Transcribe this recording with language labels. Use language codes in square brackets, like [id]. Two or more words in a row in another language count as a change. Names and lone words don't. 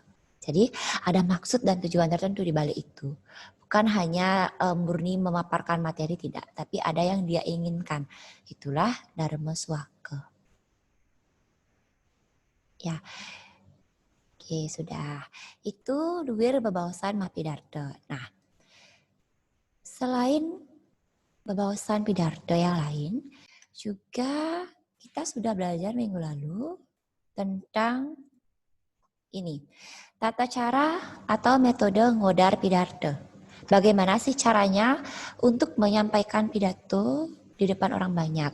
[id] Jadi ada maksud dan tujuan tertentu di balik itu. Bukan hanya murni memaparkan materi, tidak. Tapi ada yang dia inginkan. Itulah Dharma Swaka. Ya. Oke, sudah. Itu [ban] duwir bebaosan mapidarta. [id] Nah, selain [ban] bebaosan pidarta [id] yang lain, juga kita sudah belajar minggu lalu tentang ini. Tata cara atau metode [ban] ngodar pidarta. [id] Bagaimana sih caranya untuk menyampaikan pidato di depan orang banyak?